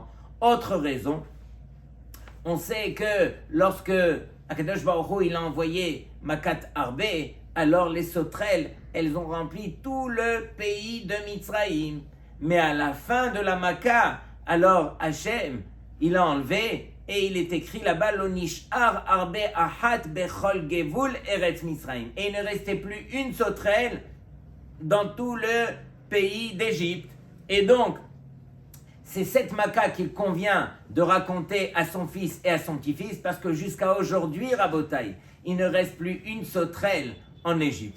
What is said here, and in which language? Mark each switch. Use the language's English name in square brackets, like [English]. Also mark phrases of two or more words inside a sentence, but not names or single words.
[French] Autre raison, on sait que lorsque [Hebrew] הקדוש ברוך הוא, [French] il a envoyé [Hebrew] מכת ארבה, [French] alors les sauterelles, elles ont rempli tout le pays de Mitzraïm. Mais à la fin de la Makkah, alors Hachem, il a enlevé et il est écrit là-bas [Hebrew] לא נשאר ארבה אחת בכל גבול ארץ מצרים. [French] Et il ne restait plus une sauterelle dans tout le pays d'Égypte. Et donc, c'est cette Maka qu'il convient de raconter à son fils et à son petit-fils, parce que jusqu'à aujourd'hui, Rabotaï, il ne reste plus une sauterelle en Égypte.